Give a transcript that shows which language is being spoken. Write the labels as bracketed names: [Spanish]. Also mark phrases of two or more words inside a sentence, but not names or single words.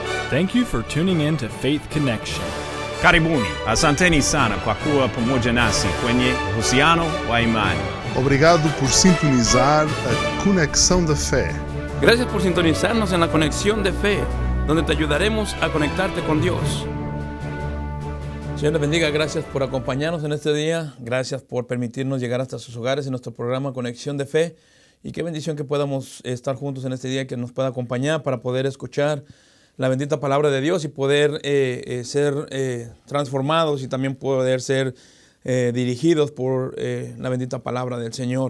[English] Thank you for tuning in to Faith Connection. [Swahili] Karibuni, asanteni sana kwa kuwa pamoja nasi kwenye uhusiano wa imani. [Portuguese] Obrigado por sintonizar a Conexão da Fé. [Spanish] Gracias por sintonizarnos en la Conexión de Fe, donde te ayudaremos a conectarte con Dios. Señor les bendiga, gracias por acompañarnos en este día, gracias por permitirnos llegar hasta sus hogares en nuestro programa Conexión de Fe, y qué bendición que podamos estar juntos en este día, que nos pueda acompañar para poder escuchar la bendita palabra de Dios y poder ser transformados y también poder ser dirigidos por la bendita palabra del Señor.